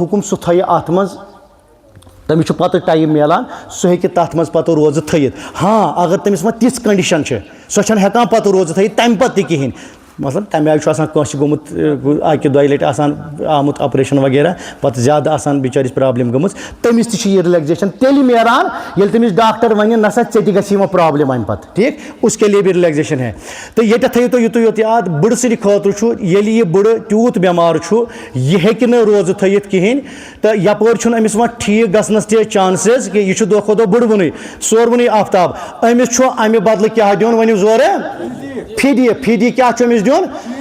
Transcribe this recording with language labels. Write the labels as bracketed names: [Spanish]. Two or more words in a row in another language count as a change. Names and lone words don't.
[Kashmiri] حُکُم سُہ تھایہِ اتھ منٛز تٔمِس چھُ پتہٕ ٹایم میلان سُہ ہیٚکہِ تتھ منٛز پتہٕ روزٕ تھٲیِتھ ہاں اگر تٔمِس وۄنۍ تِژھ کنڈِشن چھِ سۄ چھنہٕ ہٮ۪کان پتہٕ روزٕ تھٲیِتھ تمہِ پتہٕ تہِ کِہینۍ مثلاً تمہِ آیہِ چھُ آسان کٲنٛسہِ گوٚمُت اکہِ دۄیہِ لٹہِ آسان آمُت آپریشن وغیرہ پتہٕ زیادٕ آسان بِچٲرِس پرابلِم گٔمٕژ تٔمِس تہِ چھِ یہِ رِلیکزیشن تیٚلہِ نیران ییٚلہِ تٔمِس ڈاکٹر ونہِ نہ سا ژےٚ تہِ گژھِ وۄنۍ پرابلِم امہِ پتہٕ ٹھیٖک [Urdu] اس کے لیے بھی رِلیکزیشن ہے [Kashmiri] تہٕ ییٚتٮ۪تھ تھٲیِو تُہۍ یُتُے یوت یاد بٕڑٕ سٕنٛدِ خٲطرٕ چھُ ییٚلہِ یہِ بٕڑٕ تیوٗت بٮ۪مار چھُ یہِ ہیٚکہِ نہٕ روزٕ تھٲیِتھ کِہینۍ تہٕ یپٲرۍ چھُنہٕ أمِس وۄنۍ ٹھیٖک گژھنس تہِ چانسز کہِ یہِ چھُ دۄہ کھۄتہٕ دۄہ بٕڑوُنٕے سوروُنٕے آفتاب أمِس چھُ امہِ بدلہٕ کیٛاہ دیُن ؤنِو زورٕ فِدی کیٛاہ چھُ أمِس دیُن